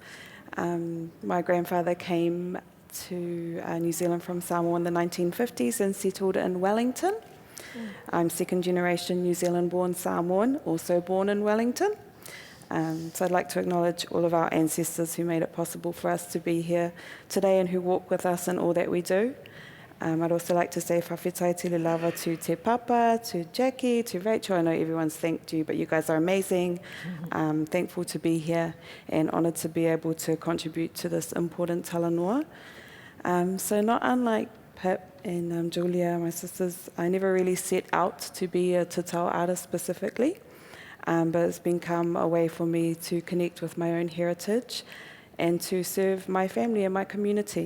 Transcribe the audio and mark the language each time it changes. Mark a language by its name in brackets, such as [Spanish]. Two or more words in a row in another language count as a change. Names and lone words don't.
[English] My grandfather came to New Zealand from Sāmoa in the 1950s and settled in Wellington. I'm second generation New Zealand-born Samoan, also born in Wellington. So I'd like to acknowledge all of our ancestors who made it possible for us to be here today and who walk with us in all that we do. I'd also like to say [Samoan] whawhitai tili lava [English] to Te Papa, to Jackie, to Rachel. I know everyone's thanked you, but you guys are amazing. Thankful to be here and honoured to be able to contribute to this important talanoa. So not unlike Pip and Julia, my sisters, I never really set out to be a Tatau artist specifically, but it's become a way for me to connect with my own heritage and to serve my family and my community.